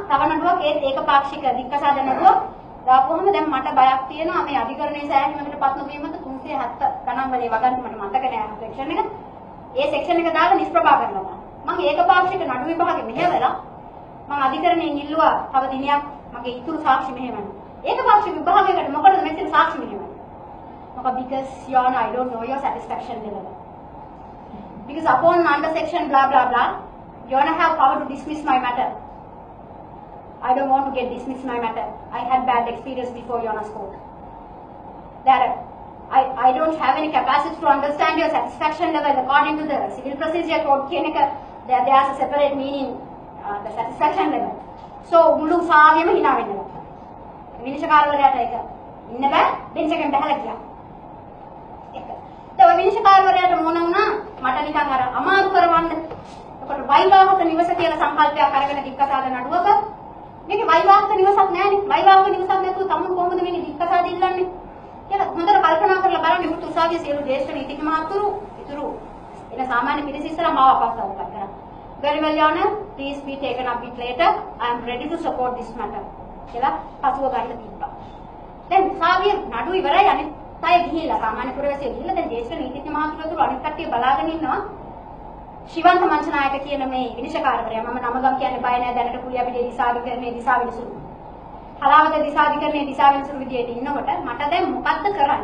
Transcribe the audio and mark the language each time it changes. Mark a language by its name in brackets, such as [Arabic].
[Sinhala] තව නඩුවක් ඒක පාක්ෂික දික්කසාද නඩුව දාපුවම දැන් මට බයක් තියෙනවා මේ අධිකරණයේ සෑහීමකටපත් නොවීම මත 370 ගණන් වලේ වගන්ති මට මතක නැහැ සෙක්ෂන් එක. ඒ සෙක්ෂන් එක දාලා නිෂ්ප්‍රභා කරනවා. මම ඒකපාක්ෂික නඩු විභාගෙ මෙහෙවලා මම අධිකරණයෙන් ඉල්ලුවා තව දිනයක් මගේ ඉතුරු සාක්ෂි මෙහෙවන්න. ඒකපාක්ෂික විභාගයකට මොකටද මෙතන සාක්ෂි මෙහෙවන්නේ? මොකද [English] because your honor I don't know your satisfaction level. Because upon under section blah blah blah you honor have power to dismiss my matter. I don't want to get dismissed my matter. I had bad experience before your honor's court. That I don't have any capacity to understand your satisfaction level according to the civil procedure code. There's a separate meaning, the satisfaction level. [Sinhala] So, මුළු සාවියම hina වෙනවා. විනිශ්චයකාරවරයාට ඒක ඉන්න බෑ bench එකෙන් බහලා ගියා. ඒක. ඒ විනිශ්චයකාරවරයාට මොන වුණා මට නිකන් අර අමාරු කරවන්න එතකොට වෛවාහක නිවස කියලා සංකල්පයක් අරගෙන දික්කසාද නඩුවක මේකේ වෛවාහක නිවසක් නැහැනේ. වෛවාහක නිවසක් නැතුව තමුන් කොහොමද මේක දික්කසාද ඉල්ලන්නේ? කියලා හොඳට කල්පනා කරලා බලන්න විමුක්ති උසාවියේ සියලු ජ්‍යෙෂ්ඨ නීතිඥ මහතුරු ඉතුරු එන සාමාන්‍ය පිරිස ඉස්සරහා මාව අපස්සාව කරා. [English] Very well, Your Honor. Please be taken up bit later. I am ready to support this matter. [Sinhala] කියලා පසුව ගන්න තිබ්බා. දැන් උසාවිය නඩු ඉවරයි අනිත් අය ගිහිල්ලා සාමාන්‍ය පුරවැසියෝ ගිහිල්ලා දැන් ජ්‍යෙෂ්ඨ නීතිඥ මහතුරු අනිත් කට්ටිය බලාගෙන ඉන්නවා. ශිවන්ත මංචනායක කියන මේ විනිශ්චයකාරවරයා මම නමගම් කියන්නේ බය නැහැ දැනට කුලිය අපිට දිසාධිකරණයේ දිසා විනිසුරු. හලාවත දිසාධිකරණයේ දිසා විනිසුරු විදියට ඉන්නකොට මට දැන් මොකද්ද කරන්නේ?